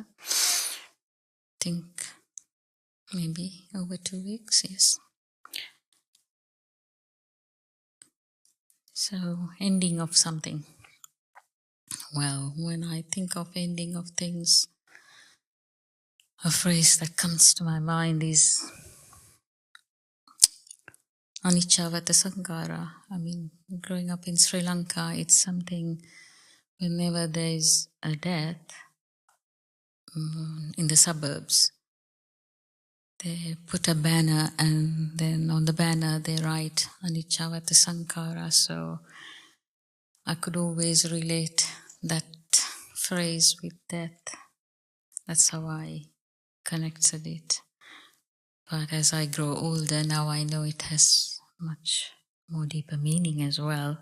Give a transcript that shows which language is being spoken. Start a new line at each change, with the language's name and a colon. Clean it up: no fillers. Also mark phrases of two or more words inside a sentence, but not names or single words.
English: Think maybe over 2 weeks, yes. So ending of something. Well, when I think of ending of things, a phrase that comes to my mind is
Pali: anicca sankhara.
English: I mean, growing up in Sri Lanka, it's something whenever there's a death in the suburbs, they put a banner and then on the banner they write
Pali: anicca sankhara.
English: So I could always relate that phrase with death. That's how I connected it. But as I grow older, now I know it has much more deeper meaning as well.